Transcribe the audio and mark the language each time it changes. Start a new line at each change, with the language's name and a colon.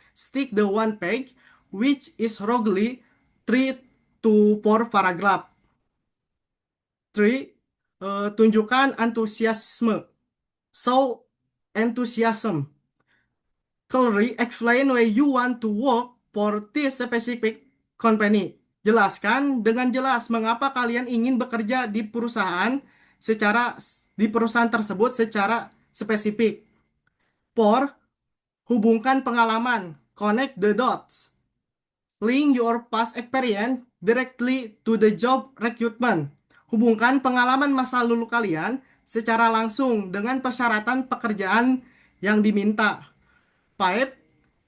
English: Stick the one page, which is roughly 3 to 4 paragraph.
Indonesian: 3. Tunjukkan antusiasme.
English: Show enthusiasm. Clearly explain why you want to work for this specific company.
Indonesian: Jelaskan dengan jelas mengapa kalian ingin bekerja di perusahaan tersebut secara spesifik. 4. Hubungkan pengalaman.
English: Connect the dots. Link your past experience directly to the job recruitment.
Indonesian: Hubungkan pengalaman masa lalu kalian secara langsung dengan persyaratan pekerjaan yang diminta. 5.